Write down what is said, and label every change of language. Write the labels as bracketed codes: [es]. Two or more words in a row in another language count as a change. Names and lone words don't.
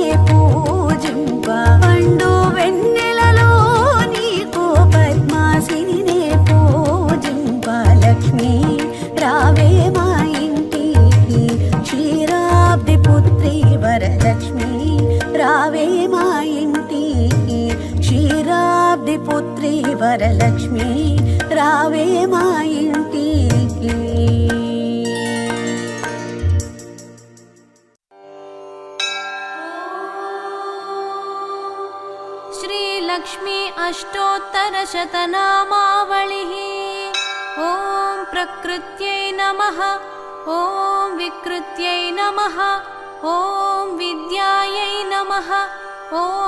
[te] పూజింప పండు వెన్నెలలో నీకు పద్మాసిని పూజింప లక్ష్మీ రావే మా ఇంటికి క్షీరాబ్ది పుత్రి వరలక్ష్మి రావే మా ఇంటికి క్షీరాబ్ది పుత్రి వరలక్ష్మి రావే మా ఇంటికి [sa] श्रीलक्ष्मी अष्टोत्तरशतनामावलिः ॐ प्रकृत्यै नमः ॐ विकृत्यै नमः ॐ विद्यायै नमः ॐ